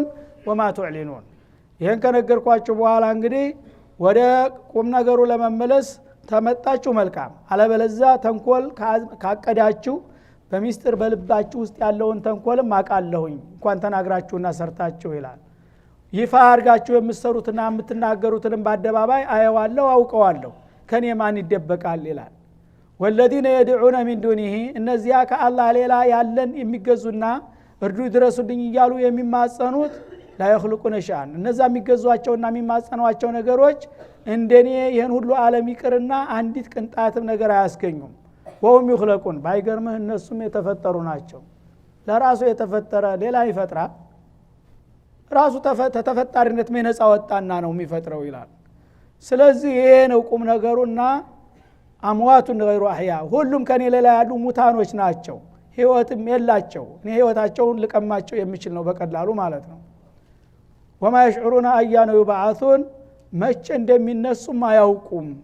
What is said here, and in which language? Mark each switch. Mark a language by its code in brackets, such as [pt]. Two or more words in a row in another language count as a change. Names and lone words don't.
[ar] وما تعلنون [am] ይሄን ከነገርኳችሁ በኋላ እንግዲህ ወደ ቁም ነገሩ ለመመለስ ተመጣችሁ መልካም አለበለዚያ ተንኮል ካቀዳችሁ በሚስጥር በልባችሁ ውስጥ ያለውን ተንኮልም አቃለሁኝ እንኳን ተናግራችሁና ሰርታችሁ ይላል ይፋ አድርጋችሁ የምትሰሩትና የምትናገሩትንም በአደባባይ አየዋለሁ አውቀዋለሁ ከኔ ማን ይደበቃል ይላል [ar] والذين يدعون من دونه [am] እነዚያ ከአላህ ሌላ ያለን የሚገዙና እርዱ ድረሱልኝ እያሉ የሚማጸኑት [ar] لا يخلقون شيئا [am] እነዛ የሚገዟቸውና የሚማጸኗቸው ነገሮች እንደኔ ይሄን ሁሉ ዓለም ይቅርና አንዲት ቅንጣትም ነገር አያስገኙም [ar] وهم يخلقون [am] ባይገርምህ እነሱም የተፈጠሩ ናቸው ለራሱ የተፈጠረ ሌላ ይፈጥራል ራሱ ተፈጣሪነት መነጻ ወጣና ነው የሚፈጥረው ይላል ስለዚህ ይሄ ነው ቁም ነገሩና [ar] أموات غير أحياء [am] ሁሉም ከኔ ሌላ ያሉ ሙታኖች ናቸው ህይወትም የላቸው እኔ ህይወታቸውን ልቀማቸው የሚችል ነው በቀላሉ ማለት ነው [ar] وما يشعرون أيان يبعثون [am] መቼ እንደሚነሱም አያውቁም